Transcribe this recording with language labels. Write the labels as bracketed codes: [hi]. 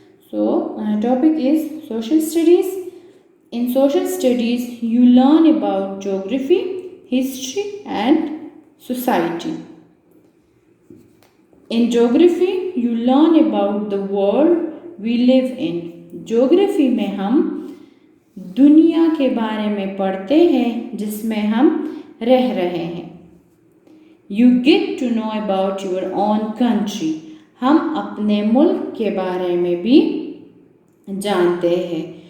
[en] So topic is social studies. In social studies you learn about geography, history and society. In geography you learn about the world we live in. [hi] Geography में हम दुनिया के बारे में पढ़ते हैं जिसमें हम रह रहे हैं. [en] You get to know about your own country. [hi] हम अपने मुल्क के बारे में भी जानते हैं.